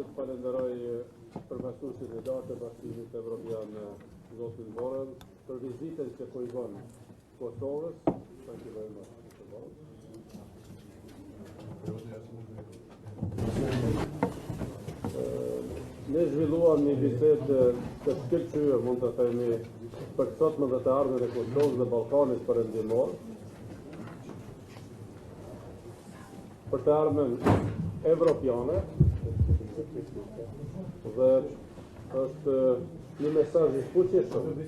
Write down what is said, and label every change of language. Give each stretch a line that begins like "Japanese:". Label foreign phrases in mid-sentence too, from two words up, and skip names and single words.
Albanian: falenderoj përfaqësuesin e lartë të Bashkimit Evropian Zotin Borrell për vizitën që po i bën Kosovës.
English: Thank you very much.
Albanian: Ne zhvilluam një bisedë të shkëlqyer, mund të themi, për të sotme dhe të ardhmen e Kosovës dhe Ballkanit Perëndimor, për të ardhmen evropiane, dhe është një mesazh i fuqishëm.